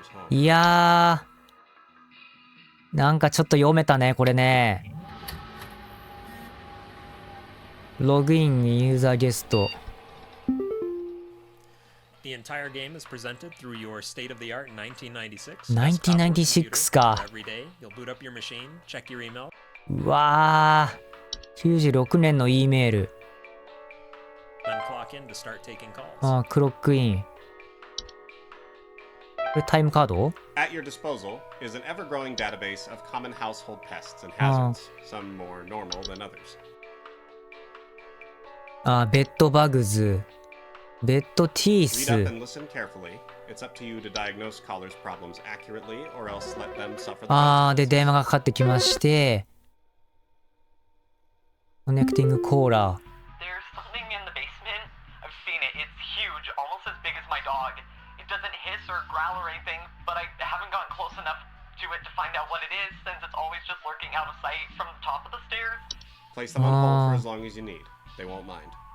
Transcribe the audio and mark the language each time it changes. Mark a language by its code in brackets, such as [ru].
[ja] いやー、なんかちょっと読めたね、これね。ログインユーザーゲスト。 [en] The entire game is presented through your state-of-the-art 1996. [ja] 1996か。 [en] Every day, you'll boot up your machine, check your email. [ja] うわー、96年の E メール。 [en] Then clock in to start taking calls. [ja] あー、クロックイン。これタイムカード？ [en] At your disposal is an ever-growing database of common household pests and hazards, some more normal than others. [ja] あー、ベッドバグズ。ベッドティース。 [en] Read up and listen carefully. It's up to you to diagnose callers' problems accurately or else let them suffer the [ja] あー、で、電話がかかってきまして、コネクティングコーラー。 [en] There's something in the basement. I've seen it. It's huge, almost as big as my dog. It doesn't hiss or growl or anything, but I haven't gotten close enough to it to find out what it is since it's always just lurking out of sight from the top of the stairs. Place them on hold for as long as you need. They won't mind.